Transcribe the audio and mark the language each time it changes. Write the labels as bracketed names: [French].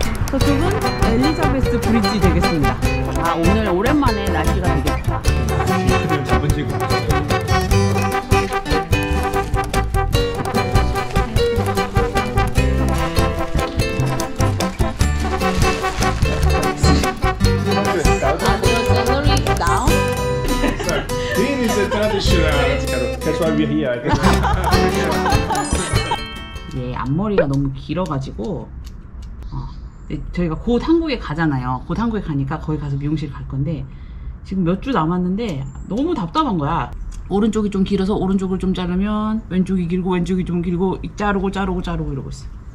[Korean] 저쪽은 엘리자베스 브리지 되겠습니다. 아, 오늘 오랜만에 날씨가 되게 좋다. 지금 잡은 지금 [English] That's why we're here. [Korean] 예, 앞머리가 너무 길어가지고 저희가 곧 한국에 가잖아요. 곧 한국에 가니까 거기 가서 미용실 갈 건데 지금 몇 주 남았는데 너무 답답한 거야. 오른쪽이 좀 길어서 오른쪽을 좀 자르면 왼쪽이 길고 왼쪽이 좀 길고 자르고 이러고 있어.